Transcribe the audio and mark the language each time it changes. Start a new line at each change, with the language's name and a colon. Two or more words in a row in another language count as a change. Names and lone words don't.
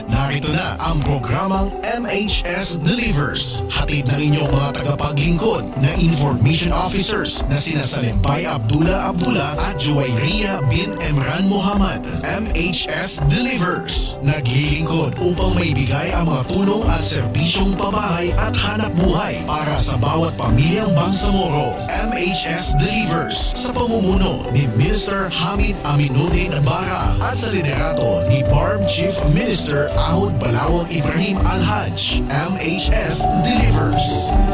Filipino: Narito na ang programang MHS Delivers. Hatid ng inyong mga tagapaglingkod na
English: Information Officers
Filipino: na sina Salimbay Abdullah at Juwayriya bin Emran Muhammad. MHS Delivers. Naglilingkod upang maibigay ang mga tulong at serbisyong pabahay at hanap buhay para sa bawat pamilyang Bangsamoro. MHS Delivers sa pamumuno ni Minister Hamid Aminuddin Bara at sa liderato ni BARM Chief Minister Ahud Balawang Ibrahim Al-Haj. MHS Delivers.